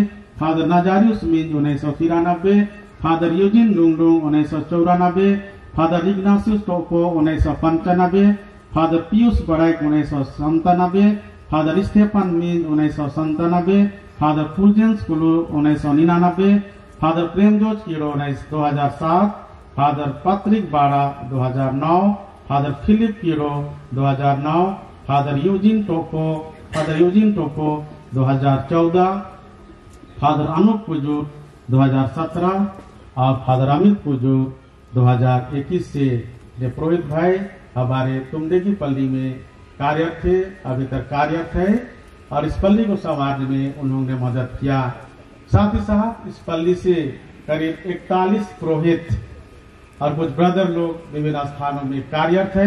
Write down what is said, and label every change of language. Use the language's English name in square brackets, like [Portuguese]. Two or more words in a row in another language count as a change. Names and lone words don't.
[Hindi] फादर नजारियुस मिंज 1993, फादर यूजिन लुंगडुंग 1994, फादर इग्नासियस टोपो 1995, फादर पीयूष बड़ाइक 1997, फादर स्टेफन मिंज 1997, फादर फुलजेंस कुलू 1999, फादर प्रेमजोज कीरो 2007, फादर पैट्रिक बाड़ा 2009, फादर फिलिप कीरो 2009, फादर यूजिन टोपो 2014, फादर अनूप पुजूर 2017 और फादर अमित पुजूर 2021 से ये पुरोहित भाई हमारे तुमडे की पल्ली में कार्यरत थे, अभी तक कार्यरत है और इस पल्ली को संवारने में उन्होंने मदद किया। साथ ही साथ इस पल्ली से करीब 41 पुरोहित और कुछ ब्रदर लोग विभिन्न स्थानों में कार्यरत है।